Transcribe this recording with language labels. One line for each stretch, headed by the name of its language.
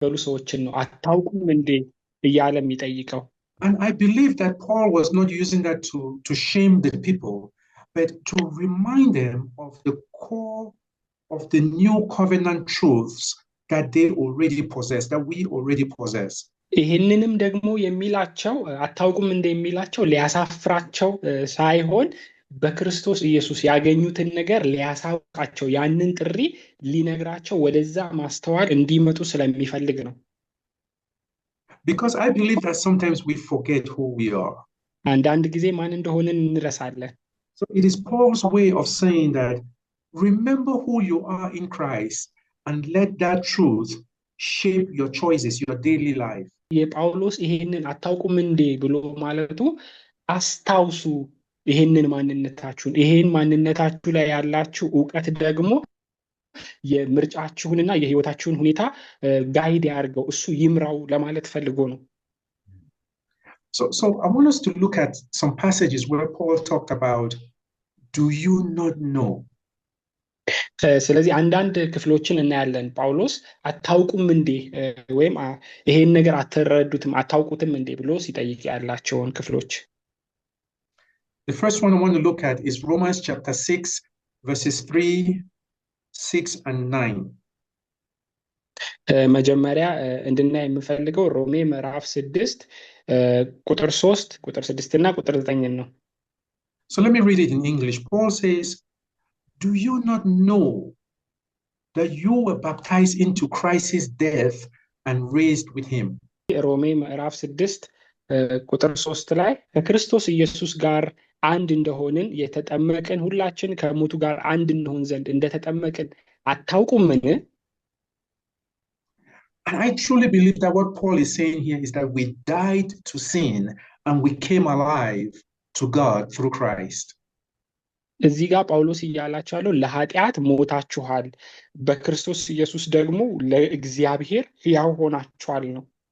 Amharic: በሉ ሰዎችን ነው አታውቁም እንዴ እያለ የሚጠይቀው።
English: And I believe that Paul was not using that to shame the people, but to remind them of the core of the new covenant truths that they already possess, that we already possess.
Amharic: ይህንንም ደግሞ የሚላቸው አታውቁም እንደ የሚላቸው ሊያሳፍራቸው ሳይሆን በክርስቶስ ኢየሱስ ያገኙትን ነገር ሊያሳውቃቸው ያንን ጥሪ ሊነግራቸው ወደዛ ማስተዋል እንዲመጡ ስለሚፈልግ ነው።
English: Because I believe that sometimes we forget who we are.
Amharic: አንዳንድ ጊዜ ማን እንደሆንን እንረሳለን።
English: So it is Paul's way of saying that remember who you are in Christ and let that truth shape your choices, your daily life.
Amharic: የጳውሎስ ይሄንን አታውቁም እንዴ ብሎ ማለቱ አስታውሱ ይሄንን ማንነታችሁን፣ ይሄን ማንነታችሁ ላይ ያላችሁ ዕውቀት ደግሞ የምርጫችሁንና የህይወታችሁን ሁኔታ ጋይድ ያድርገው፣ እሱ ይምራው ለማለት ፈልጎ ነው።
English: So I want us to look at some passages where Paul talked about, do you not know?
Amharic: ስለዚህ አንዳንድ ክፍሎችን እናያለን። ጳውሎስ አታውቁም እንዴ ወይም ይሄን ነገር አትረዱትም አታውቁትም እንዴ ብሎ ሲጠይቅ ያላቸውን ክፍሎች።
English: The first one I want to look at is Romans chapter 6 verses 3, 6 and 9.
Amharic: መጀመሪያ እንድናይ የምፈልገው ሮሜ ምዕራፍ 6 ቁጥር 3 ቁጥር 6 እና ቁጥር 9 ነው።
English: So let me read it in English. Paul says, do you not know that you were baptized into Christ's death and raised with him?
Amharic: ሮሜ ምዕራፍ 6 ቁጥር 3 ላይ ከክርስቶስ ኢየሱስ ጋር አንድ እንደሆንን የተጠመቅን ሁላችን ከሞቱ ጋር አንድ እንሆን ዘንድ እንደተጠመቅን አታውቁምን?
English: And I truly believe that what Paul is saying here is that we died to sin and we came alive to God through Christ.
Amharic: እዚህ ጋር ጳውሎስ እያላቸው ያለው ለኃጢአት ሞታችኋል፣ በክርስቶስ ኢየሱስ ደግሞ ለእግዚአብሔር ሕያው ሆናችኋል ነው።